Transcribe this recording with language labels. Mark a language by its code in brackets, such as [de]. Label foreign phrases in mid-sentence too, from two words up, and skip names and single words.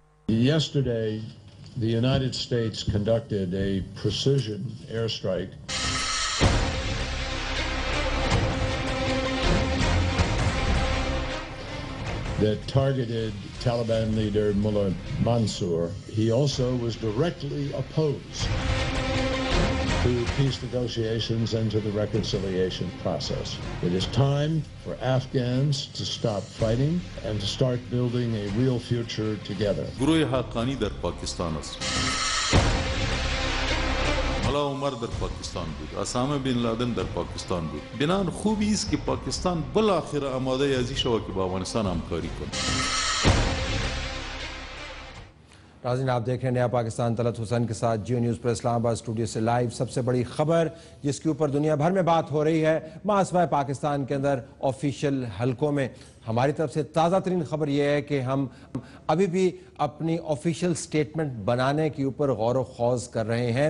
[en] Yesterday, the United States conducted a precision airstrike that targeted Taliban leader Mullah Mansour. He also was directly opposed to peace negotiations and to the reconciliation process. It is time for Afghans to stop fighting and to start building a real future together. [fa] گروه حقانی در پاکستان است. ملا عمر در پاکستان بود، اسامه بن لادن در پاکستان بود. بنان خوبی است که پاکستان بالاخره آماده ازی شود که با افغانستان همکاری کنه. [ur] ناظرین آپ دیکھ رہے ہیں نیا پاکستان، طلعت حسین کے ساتھ جیو نیوز پر اسلام آباد اسٹوڈیو سے لائیو. سب سے بڑی خبر جس کے اوپر دنیا بھر میں بات ہو رہی ہے محاصبہ پاکستان کے اندر آفیشیل حلقوں میں، ہماری طرف سے تازہ ترین خبر یہ ہے کہ ہم ابھی بھی اپنی [en] official statement [ur] بنانے کے اوپر غور و خوض کر رہے ہیں.